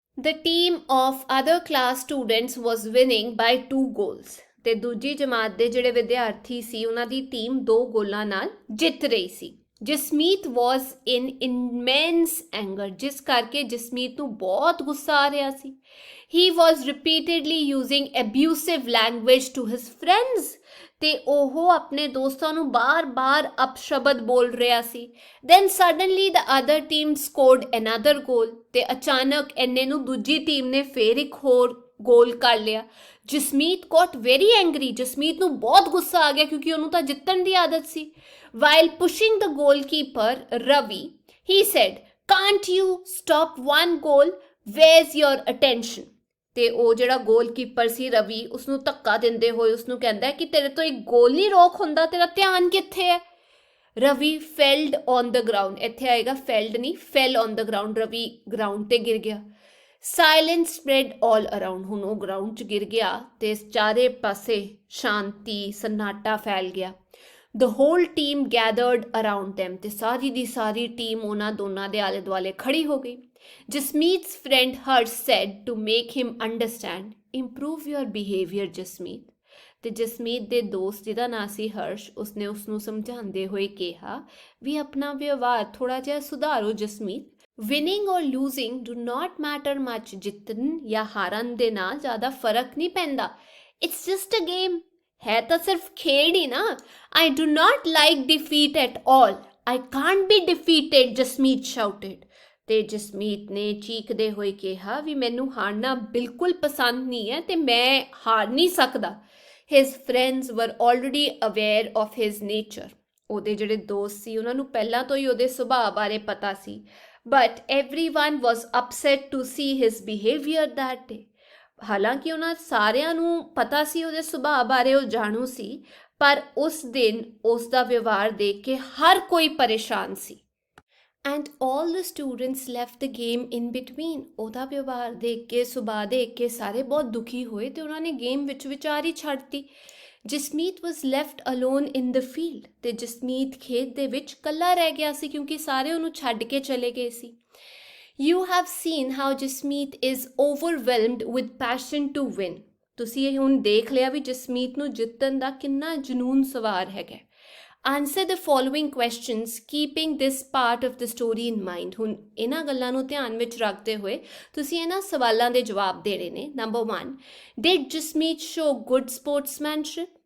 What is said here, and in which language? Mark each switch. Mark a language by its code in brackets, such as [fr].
[en] The team of other class students was winning by 2 goals। [pa] ਤੇ ਦੂਜੀ ਜਮਾਤ ਦੇ ਜਿਹੜੇ ਵਿਦਿਆਰਥੀ ਸੀ ਉਹਨਾਂ ਦੀ ਟੀਮ 2 ਗੋਲਾਂ ਨਾਲ ਜਿੱਤ ਰਹੀ ਸੀ। [en] Jasmeet was in immense anger, [pa] ਜਿਸ ਕਰਕੇ ਜਸਮੀਤ ਨੂੰ ਬਹੁਤ ਗੁੱਸਾ ਆ ਰਿਹਾ ਸੀ। [en] he was repeatedly using abusive language to his friends, [pa] ਤੇ ਉਹ ਆਪਣੇ ਦੋਸਤਾਂ ਨੂੰ ਬਾਰ-ਬਾਰ ਅਪਸ਼ਬਦ ਬੋਲ ਰਿਹਾ ਸੀ। [en] then suddenly the other team scored another goal, [pa] ਤੇ ਅਚਾਨਕ ਇੰਨੇ ਨੂੰ ਦੂਜੀ ਟੀਮ ਨੇ ਫੇਰ ਇੱਕ ਹੋਰ ਗੋਲ ਕਰ ਲਿਆ। [en] Jasmeet got very angry, [pa] Jasmeet ਨੂੰ ਬਹੁਤ ਗੁੱਸਾ ਆ ਗਿਆ ਕਿਉਂਕਿ ਉਹਨੂੰ ਤਾਂ ਜਿੱਤਣ ਦੀ ਆਦਤ ਸੀ। [en] While pushing the goalkeeper Ravi, he said, "Can't you stop one goal? Where's your attention?" [pa] ਤੇ ਉਹ ਜਿਹੜਾ ਗੋਲਕੀਪਰ ਸੀ ਰਵੀ, ਉਸਨੂੰ ਧੱਕਾ ਦਿੰਦੇ ਹੋਏ ਉਸਨੂੰ ਕਹਿੰਦਾ ਕਿ ਤੇਰੇ ਤੋਂ ਇੱਕ ਗੋਲ ਨਹੀਂ ਰੋਕ ਹੁੰਦਾ, ਤੇਰਾ ਧਿਆਨ ਕਿੱਥੇ ਹੈ। [en] Ravi felled on the ground, [pa] ਇੱਥੇ ਆਏਗਾ ਫੈਲਡ ਨਹੀਂ, [en] Fell on the ground. [pa] Ravi ground ਤੇ ਗਿਰ ਗਿਆ। [en] silence spread all around, [pa] ਹੁਣ ਉਹ ਗਰਾਊਂਡ 'ਚ ਗਿਰ ਗਿਆ ਤੇ ਚਾਰੇ ਪਾਸੇ ਸ਼ਾਂਤੀ ਸੰਨਾਟਾ ਫੈਲ ਗਿਆ। [en] The whole team gathered around them, [pa] ਤੇ ਸਾਰੀ ਦੀ ਸਾਰੀ ਟੀਮ ਉਹਨਾਂ ਦੋਨਾਂ ਦੇ ਆਲੇ ਦੁਆਲੇ ਖੜੀ ਹੋ ਗਈ। [en] Jasmeet's friend Harsh said to make him understand, improve your behavior Jasmeet। [pa] ਤੇ ਜਸਮੀਤ ਦੇ ਦੋਸਤ ਜਿਹਦਾ ਨਾਂ ਸੀ ਹਰਸ਼, ਉਸਨੇ ਉਸਨੂੰ ਸਮਝਾਉਂਦੇ ਹੋਏ ਕਿਹਾ ਵੀ ਆਪਣਾ ਵਿਵਹਾਰ ਥੋੜਾ ਜਿਹਾ ਸੁਧਾਰੋ ਜਸਮੀਤ। [en] winning or losing do not matter much, [pa] ਜਿੱਤਣ ਜਾਂ ਹਾਰਨ ਦੇ ਨਾਲ ਜ਼ਿਆਦਾ ਫਰਕ ਨਹੀਂ ਪੈਂਦਾ। [en] it's just a game, [pa] ਹੈ ਤਾਂ ਸਿਰਫ ਖੇਡ ਹੀ ਨਾ। [en] I do not like defeat at all। I can't be defeated, Jasmeet shouted। [pa] ਤੇ ਜਸਮੀਤ ਨੇ ਚੀਕਦੇ ਹੋਏ ਕਿਹਾ ਵੀ ਮੈਨੂੰ ਹਾਰਨਾ ਬਿਲਕੁਲ ਪਸੰਦ ਨਹੀਂ ਹੈ ਤੇ ਮੈਂ ਹਾਰ ਨਹੀਂ ਸਕਦਾ। [en] His friends were already aware of his nature। [pa] ਉਹਦੇ ਜਿਹੜੇ ਦੋਸਤ ਸੀ ਉਹਨਾਂ ਨੂੰ ਪਹਿਲਾਂ ਤੋਂ ਹੀ ਉਹਦੇ ਸੁਭਾਅ ਬਾਰੇ ਪਤਾ ਸੀ। [en] But everyone was upset to see his behavior that day। [pa] ਹਾਲਾਂਕਿ ਉਹਨਾਂ ਸਾਰਿਆਂ ਨੂੰ ਪਤਾ ਸੀ ਉਹਦੇ ਸੁਭਾਅ ਬਾਰੇ, ਉਹ ਜਾਣੂ ਸੀ, ਪਰ ਉਸ ਦਿਨ ਉਸ ਦਾ ਵਿਵਹਾਰ ਦੇਖ ਕੇ ਹਰ ਕੋਈ ਪਰੇਸ਼ਾਨ ਸੀ। [en] And all the students left the game in between. [pa] ਉਹਦਾ ਵਿਵਹਾਰ ਦੇਖ ਕੇ, ਸੁਭਾਅ ਦੇਖ ਕੇ ਸਾਰੇ ਬਹੁਤ ਦੁਖੀ ਹੋਏ ਤੇ ਉਹਨਾਂ ਨੇ ਗੇਮ ਵਿੱਚ ਵਿਚਾਰ ਹੀ ਛੱਡਤੀ। [en] Jasmeet was left alone in the field, [pa] ਤੇ ਜਸਮੀਤ ਖੇਤ ਦੇ ਵਿੱਚ ਇਕੱਲਾ ਰਹਿ ਗਿਆ ਸੀ ਕਿਉਂਕਿ ਸਾਰੇ ਉਹਨੂੰ ਛੱਡ ਕੇ ਚਲੇ ਗਏ ਸੀ। [en] You have seen how Jasmeet is overwhelmed with passion to win. [pa] ਤੁਸੀਂ ਇਹ ਹੁਣ ਦੇਖ ਲਿਆ ਵੀ ਜਸਮੀਤ ਨੂੰ ਜਿੱਤਣ ਦਾ ਕਿੰਨਾ ਜਨੂਨ ਸਵਾਰ ਹੈਗਾ। [en] Answer the following questions keeping this part of the story in mind. [pa] ਹੁਣ ਇਹਨਾਂ ਗੱਲਾਂ ਨੂੰ ਧਿਆਨ ਵਿੱਚ ਰੱਖਦੇ ਹੋਏ ਤੁਸੀਂ ਇਹਨਾਂ ਸਵਾਲਾਂ ਦੇ ਜਵਾਬ ਦੇਣੇ ਨੇ। [en] Number 1, did Jasmeet show good sportsmanship?